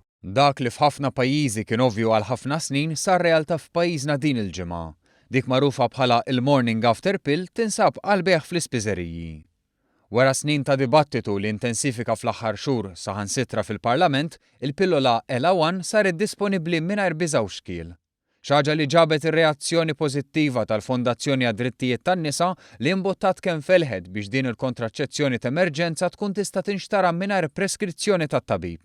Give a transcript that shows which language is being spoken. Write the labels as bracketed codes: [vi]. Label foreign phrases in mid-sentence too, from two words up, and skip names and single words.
[mt] Dak li f'ħafna pajjiżi kien ovvju għal ħafna snin sar realtà f'pajjiżna din il-ġimgħa. Dik magħrufa bħala il- [en] morning after pill [mt] tinsab għall-beħ fl-ispiżeriji. Wara snin ta' dibattitu li intensifika fl-aħħar xhur saħansitra fil-Parlament, il-pillola Ela1 saret disponibbli mingħajr biża' u xkiel. Xi ħaġa li ġabet ir-reazzjoni pożittiva tal-Fondazzjoni għad-Drittijiet tan-Nisa li imbuttat kemm felħed biex din il-kontraċezzjoni ta' emerġenza tkun tista' tinxtara mingħajr preskrizzjoni tat-tabib.